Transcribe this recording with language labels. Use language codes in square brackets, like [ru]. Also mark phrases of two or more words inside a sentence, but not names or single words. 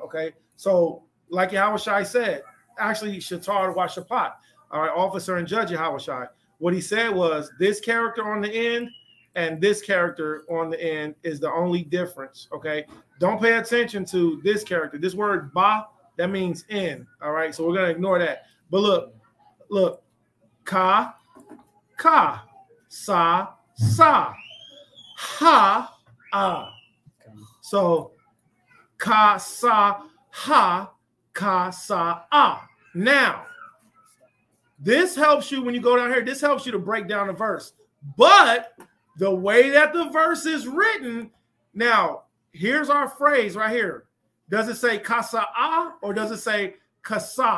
[en] Okay, so like Yahushai said, actually Shatar Washapat, all right, officer and judge Yahushai. What he said was this character on the end and this character on the end is the only difference. Okay, don't pay attention to this character. This word ba, that means in. All right, so we're gonna ignore that. But look, ka, sa, ha, ah. So ka, sa, ha, ka, sa, ah. Now, this helps you when you go down here. This helps you to break down the verse. But the way that the verse is written, now, here's our phrase right here. Does it say kasa'ah or does it say kasah?